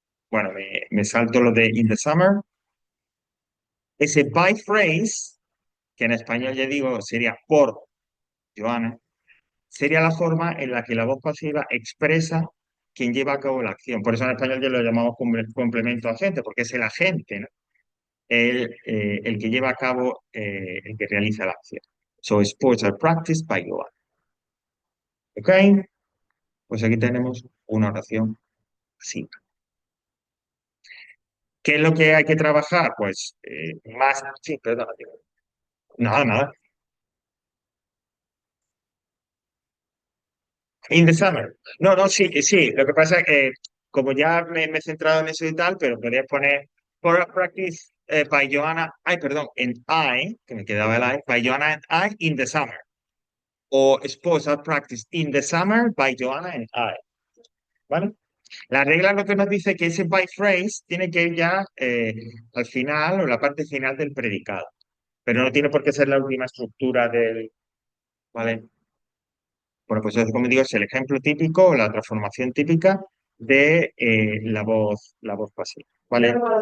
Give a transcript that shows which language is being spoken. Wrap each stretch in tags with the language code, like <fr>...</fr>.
<es>Bueno, me salto lo de</es> <en>in the summer.</en> <es>Ese by phrase, que en español ya digo sería por Joana, sería la forma en la que la voz pasiva expresa quien lleva a cabo la acción. Por eso en español ya lo llamamos complemento agente, porque es el agente, ¿no? El que lleva a cabo, el que realiza la acción.</es> <en>So, sports are practiced by Joana.</en> <es>¿Ok? Pues aquí tenemos una oración pasiva. ¿Qué es lo que hay que trabajar? Pues más, sí, perdón, nada, nada.</es> <en>In the summer.</en> <es>No, no, sí, sí. Lo que pasa es que como ya me he centrado en eso y tal, pero podrías poner for a practice</es> <en>by Joanna, ay, perdón, en I, que me quedaba el I, by Joanna and I in the summer. O sports are practice in the summer by Joanna and I.</en> <es>¿Vale? La regla lo que nos dice que ese by phrase tiene que ir ya al final o la parte final del predicado. Pero no tiene por qué ser la última estructura del. ¿Vale? Bueno, pues eso, como digo, es el ejemplo típico, la transformación típica de la voz pasiva. ¿Vale?</es>